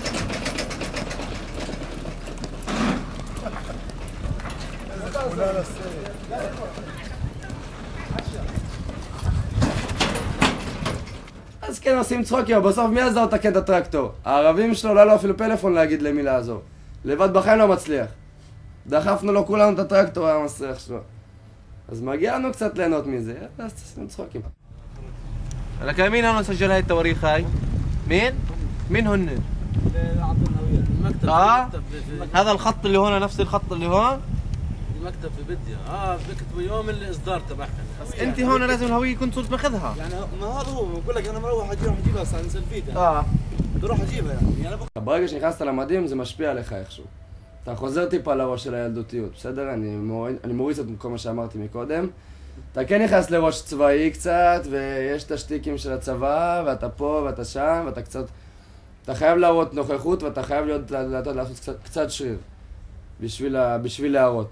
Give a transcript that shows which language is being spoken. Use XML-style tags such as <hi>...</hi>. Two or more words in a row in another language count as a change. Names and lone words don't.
<he>אז כן עושים צחוקים, אבל בסוף מי עזר לתקן את הטרקטור? הערבים שלו לא היה לו אפילו פלאפון להגיד למי לעזור. לבד בחיים לא מצליח. דחפנו לו כולנו את הטרקטור, היה מסריח שלו. אז מגיע לנו קצת ליהנות מזה, אז עושים צחוקים.</he> <ar>لك مين هون سجل هاي التواريخ هاي؟ مين؟ مين هن؟ المكتب هذا الخط اللي هون نفس الخط اللي هون؟ المكتب في بدية بكتبوا يوم الاصدار تبعهم انت هون لازم الهوية كنت صرت ماخذها يعني ما هذا هو بقول لك انا مروح اجيبها صار سلفيتها بدي اروح اجيبها يعني انا</ar> <he>ברגע שנכנסת למדים זה משפיע עליך איכשהו. אתה חוזר טיפה לראש של הילדותיות, בסדר? אני מוריד את כל מה שאמרתי מקודם. אתה כן נכנס לראש צבאי קצת, ויש את השטיקים של הצבא, ואתה פה ואתה שם, ואתה קצת... אתה חייב להראות נוכחות, ואתה חייב לעשות קצת שריר, בשביל להראות.</he>